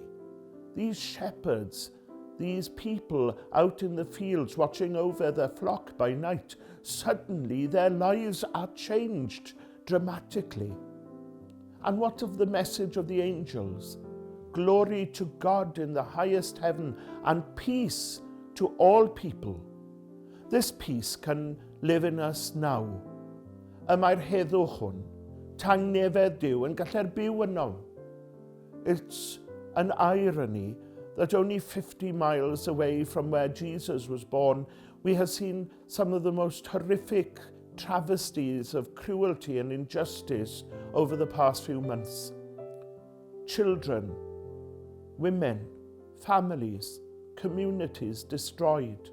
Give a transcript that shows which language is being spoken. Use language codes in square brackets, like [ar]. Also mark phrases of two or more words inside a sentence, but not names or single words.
[en] These shepherds, these people out in the fields watching over their flock by night, suddenly their lives are changed dramatically. And what of the message of the angels? Glory to God in the highest heaven and peace to all people. This peace can live in us now. [cy] Mae'r heddwch hwn, tangnefedd Duw yn gallu'r byw yno. [en] It's an irony that only 50 miles away from where Jesus was born, we have seen some of the most horrific travesties of cruelty and injustice over the past few months. Children, women, families, communities destroyed.